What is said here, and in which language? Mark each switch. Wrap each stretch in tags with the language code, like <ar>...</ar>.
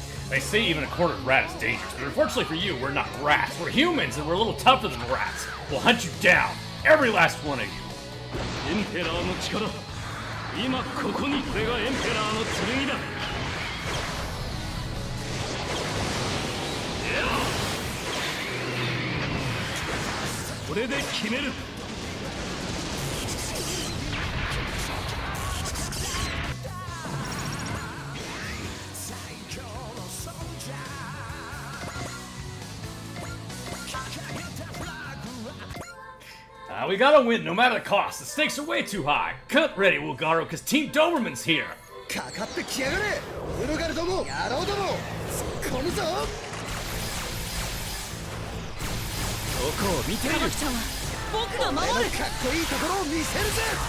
<en>They say even a quartered rat is dangerous, but unfortunately for you, we're not rats. We're humans, and we're a little tougher than rats. We'll hunt you down, every last one of you.</en> <ja>エンペラーの力、今ここに。これがエンペラーの剣だ。これで決める。</ja> <en>We gotta win no matter the cost. The stakes are way too high. Cut ready, Wulgaro, because Team Doberman's here.</en> <ja>かかってきやがれウルガルども野郎ども突っ込むぞ。どこを見ている。ちゃんは僕がお前の守るかっこいいところを見せるぜ。</ja>